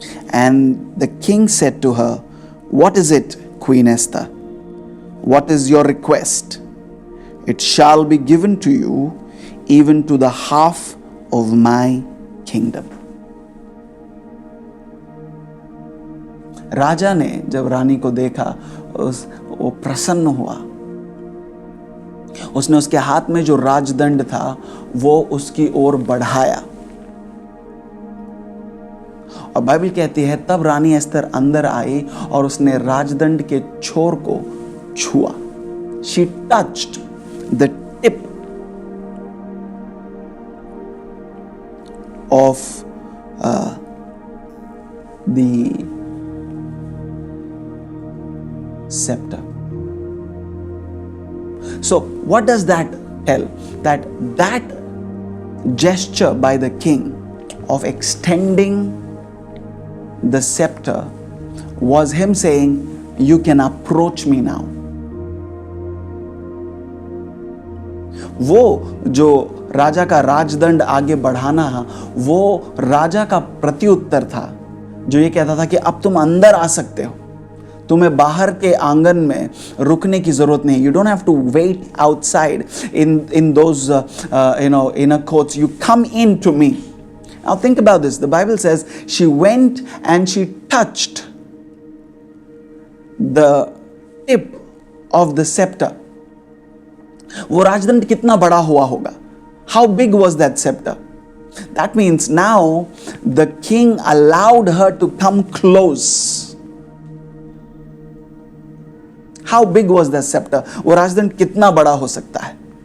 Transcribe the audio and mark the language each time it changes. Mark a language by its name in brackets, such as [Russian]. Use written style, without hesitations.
[English] And the king said to her, "What is it, Queen Esther? What is your request? It shall be given to you, even to the half of my kingdom." [Hindi] राजा ने जब रानी को देखा वो प्रसन्न हुआ। उसने उसके हाथ में जो राजदंड था वो उसकी ओर बढ़ाया, और बाइबल कहती है तब रानी एस्तर अंदर आई और उसने राजदंड के छोर को छुआ। [English] She touched the tip of the scepter. So what does that tell? That gesture by the king of extending the scepter was him saying, "You can approach me now." वो जो राजा का राजदंड आगे बढ़ाना वो राजा का प्रत्युत्तर था, जो ये कहता था कि अब तुम अंदर आ सकते हो, तुम्हें बाहर के आंगन में रुकने की जरूरत नहीं। You don't have to wait outside in those inner courts. You come in to me. Now think about this. The Bible says she went and she touched the tip of the scepter. [Hindi] वो राजदंड कितना बड़ा हुआ होगा? [English] How big was that scepter? That means now the king allowed her to come close. How big was that scepter? [Hindi] वो राजदंड कितना बड़ा हो सकता है?